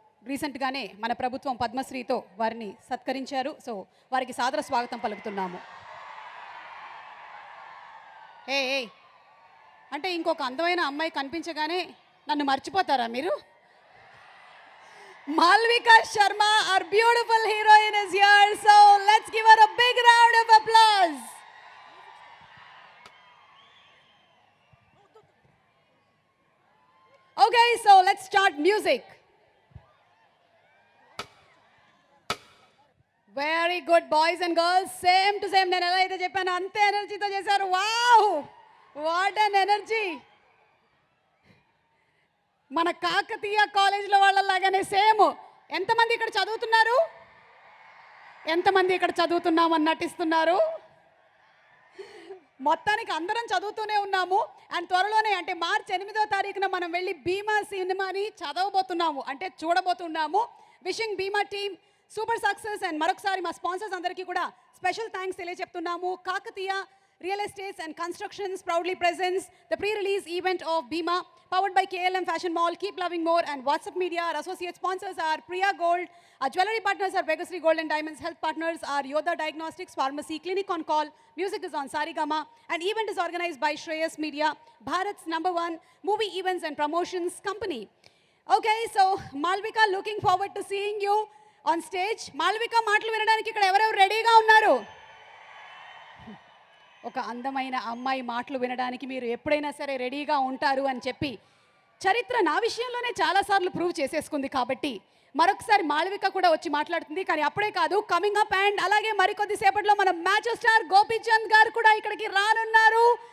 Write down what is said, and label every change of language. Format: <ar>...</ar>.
<te>రీసెంట్గానే మన ప్రభుత్వం పద్మశ్రీతో వారిని సత్కరించారు. సో వారికి సాదర స్వాగతం పలుకుతున్నాము. ఏ అంటే ఇంకొక అందమైన అమ్మాయి కనిపించగానే నన్ను మర్చిపోతారా మీరు?</te> <en>Malvika Sharma, our beautiful heroine, is here. So let's give her a big round of applause. Okay, so let's start music. Very good, boys and girls. Same to same.</en> <te>నేను ఎలా అయితే చెప్పాను అంతే ఎనర్జీతో చేశారు.</te> <en>Wow, what an energy.</en> <te>మన కాకతీయ కాలేజీలో వాళ్ళలాగానే same. ఎంతమంది ఇక్కడ చదువుతున్నారు? ఎంతమంది ఇక్కడ చదువుతున్నామని నటిస్తున్నారు? మొత్తానికి అందరం చదువుతూనే ఉన్నాము. అండ్ త్వరలోనే అంటే మార్చి 8వ తారీఖున మనం వెళ్ళి భీమా సినిమాని చదవబోతున్నాము, అంటే చూడబోతున్నాము.</te> <en>Wishing Bhima team super success.</en> <te>And మరొకసారి మా స్పాన్సర్స్ అందరికీ కూడా special thanks తెలియజెప్తున్నాము.</te> <en>Kakatiya Real Estates and Constructions proudly presents the pre-release event of Bima, powered by KLM Fashion Mall. Keep loving more. And WhatsApp Media. Our associate sponsors are Priya Gold. Our jewelry partners are Vegasri Gold and Diamonds. Health partners are Yoda Diagnostics, Pharmacy, Clinic on Call. Music is on Sarigama. And event is organized by Shreyas Media, Bharat's #1 movie events and promotions company. Okay, so Malvika, looking forward to seeing you on stage.</en> <te>Malvika, మాటలు వినడానికి ఇక్కడ ఎవరెవరు రెడీగా ఉన్నారు? ఒక అందమైన అమ్మాయి మాటలు వినడానికి మీరు ఎప్పుడైనా సరే రెడీగా ఉంటారు అని చెప్పి చరిత్ర నా విషయంలోనే చాలాసార్లు ప్రూవ్ చేసేసుకుంది. కాబట్టి మరొకసారి మాళవిక కూడా వచ్చి మాట్లాడుతుంది. కానీ అప్పుడే కాదు, కమింగ్ అప్ అండ్ అలాగే మరికొద్ది సేపట్లో మన మ్యాచ్ స్టార్ గోపీచంద్ గారు కూడా ఇక్కడికి రానున్నారు.</te>